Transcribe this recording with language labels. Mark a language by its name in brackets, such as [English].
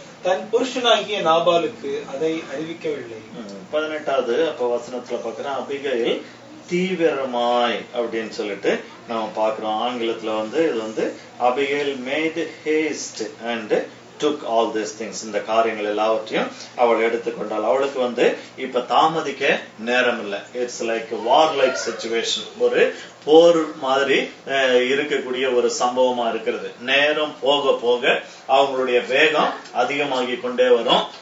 [Tamil] தன் புருஷனாகிய நாபாலுக்கு அதை அறிவிக்கவில்லை. 18வது அப்ப வசனத்துல பாக்குறேன், அபிகேல் தீவிரமாய் அப்படின்னு சொல்லிட்டு நம்ம பாக்குறோம். ஆங்கிலத்துல வந்து இது வந்து [English] Abigail made haste and took all these things. [Tamil] இந்த காரியங்கள் எல்லாவற்றையும் அவள் எடுத்துக்கொண்டாள். அவளுக்கு வந்து இப்ப தாமதிக்க நேரம் இல்லை. [English] It's like war like situation. [Tamil] ஒரு போர் மாதிரி இருக்கக்கூடிய ஒரு சம்பவமா இருக்கிறது. நேரம் போக போக அவங்களுடைய வேகம் அதிகமாகி கொண்டே வரும்.